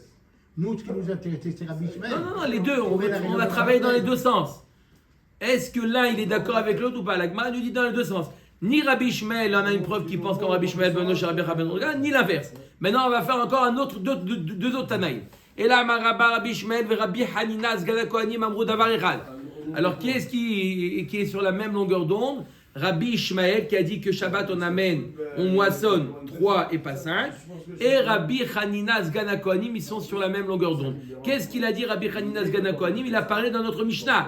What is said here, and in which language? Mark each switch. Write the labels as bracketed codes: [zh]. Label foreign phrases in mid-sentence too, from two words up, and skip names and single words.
[fr] Nous, ce qui nous intéresse, c'est Rabbi Ishmael. Non, les deux, on a travaillé dans les deux sens. Est-ce que l'un il est d'accord avec l'autre ou pas? La Gemara nous dit dans les deux sens. Ni Rabbi Ishmael en a une preuve qui pense comme Rabbi Ishmael Benoch Rabbi Ben Roka, ni l'inverse. Maintenant on va faire encore deux autres Tanaïm. Et là Rabbi Ishmael et Rabbi Hanina Sgana Kohanim [he] אמרו דבר אחד. [fr] Alors qui est-ce qui est sur la même longueur d'onde? Rabbi Ishmael qui a dit que Shabbat on moissonne 3 et pas 5. Et Rabbi Hanina Sgana Kohanim, ils sont sur la même longueur d'onde. Qu'est-ce qu'il a dit Rabbi Hanina Sgana Kohanim? Il a parlé dans notre Mishnah.